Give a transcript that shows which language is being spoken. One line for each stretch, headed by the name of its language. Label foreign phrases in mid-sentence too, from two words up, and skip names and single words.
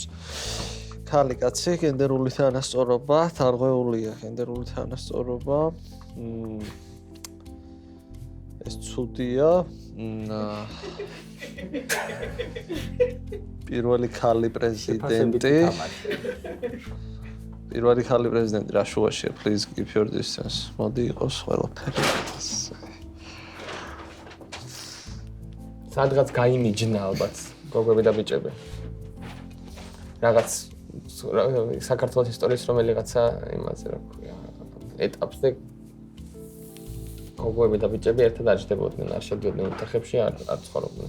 Georgian: ქალი კაცი, გენდერული თანასწორობა, თარღვეულია გენდერული თანასწორობა. ეს ცუდია. პირველი ქალი პრეზიდენტი. პირველი ქალი პრეზიდენტი რა შუაშია,
English: please keep your distance.
Georgian: მოდი იყოს ყველაფერი. სადღაც გაიმიჯნა ალბათ გოგოები და ბიჭები. რაღაც საქართველოს ისტორიის რომელიღაცა იმაზე რა ქვია ეტაპზე გოგოები და ბიჭები ერთად აჯდებოდნენ, არ შედიოდნენ ოთახებში, არ ცხოვრობდნენ.